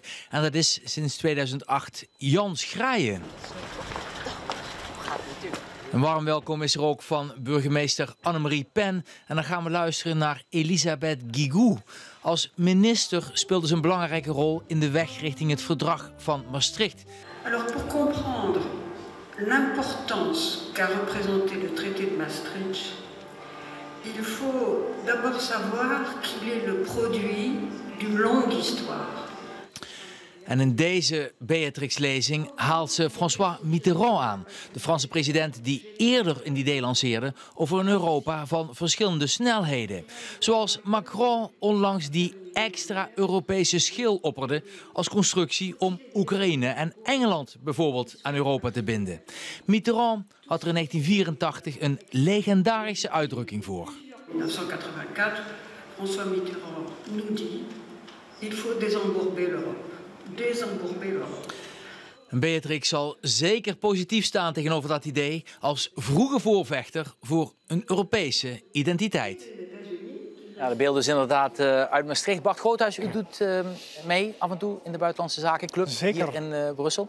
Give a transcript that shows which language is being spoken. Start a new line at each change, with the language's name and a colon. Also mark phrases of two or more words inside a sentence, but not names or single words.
Dutch: En dat is sinds 2008 Jan Schrijen. Een warm welkom is er ook van burgemeester Annemarie Pen. En dan gaan we luisteren naar Elisabeth Guigou. Als minister speelde ze een belangrijke rol in de weg richting het verdrag van Maastricht.
French: Alors pour comprendre l'importance qu'a représenté le traité de Maastricht, il faut d'abord savoir qu'il est le produit d'une longue histoire.
Dutch: En in deze Beatrix-lezing haalt ze François Mitterrand aan. De Franse president die eerder een idee lanceerde over een Europa van verschillende snelheden. Zoals Macron onlangs die extra Europese schil opperde als constructie om Oekraïne en Engeland bijvoorbeeld aan Europa te binden. Mitterrand had er in 1984 een legendarische uitdrukking voor. In 1984,
French: François Mitterrand nous dit: il faut désembourber l'Europe.
Dutch: Beatrix zal zeker positief staan tegenover dat idee als vroege voorvechter voor een Europese identiteit. Ja, de beelden is inderdaad uit Maastricht. Bart Groothuis, u doet mee af en toe in de Buitenlandse Zakenclub hier in Brussel.